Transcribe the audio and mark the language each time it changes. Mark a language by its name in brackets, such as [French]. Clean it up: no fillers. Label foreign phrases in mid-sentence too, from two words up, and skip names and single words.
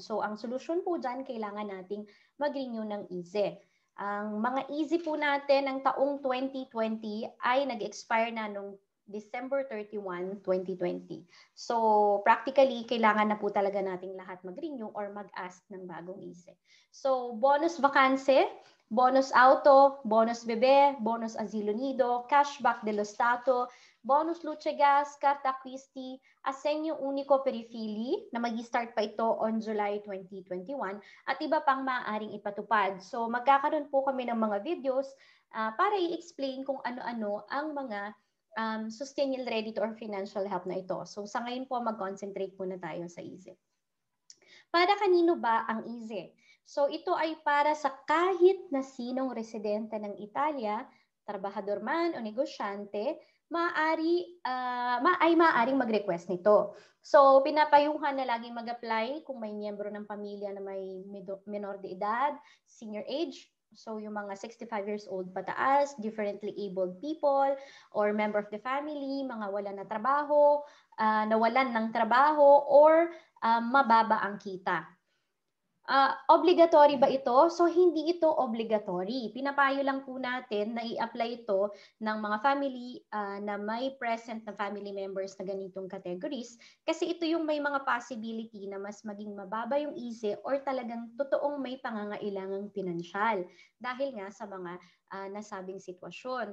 [Filipino] So ang solusyon po dyan, kailangan nating mag-renew ng ISE. Ang mga ISE po natin ng taong 2020 ay nag-expire na nung December 31, 2020. So, practically, kailangan na po talaga nating lahat mag-renew or mag-ask ng bagong ISE. [Italian] So, bonus vacanze, bonus auto, bonus bebe, bonus asilo nido, cashback dello Stato, bonus luce gas, carta acquisti, assegno unico per i figli [Filipino] na mag-start pa ito [English] on July 2021 [Filipino] at iba pang maaaring ipatupad. So, magkakaroon po kami ng mga videos para i-explain kung ano-ano ang mga [English] sustainable credit or financial help [Filipino] na ito. So sa ngayon po, mag-concentrate muna tayo sa ISE. Para kanino ba ang ISE? So ito ay para sa kahit na sinong residente ng Italia, trabahador man o negosyante, maaaring mag-request nito. So pinapayuhan na laging mag-apply kung may miyembro ng pamilya na may menor de edad, [English] senior age, [Filipino] so yung mga 65 [English] years old [Filipino] pataas, [English] differently abled people, or member of the family, [Filipino] mga wala na trabaho, nawalan ng trabaho, or mababa ang kita. Obligatory ba ito? So, hindi ito obligatory. Pinapayo lang po natin na i-apply ito ng mga family na may present na [English] family members [Filipino] na ganitong categories kasi ito yung may mga possibility na mas maging mababa yung ISE or talagang totoong may pangangailangang pinansyal dahil nga sa mga nasabing sitwasyon.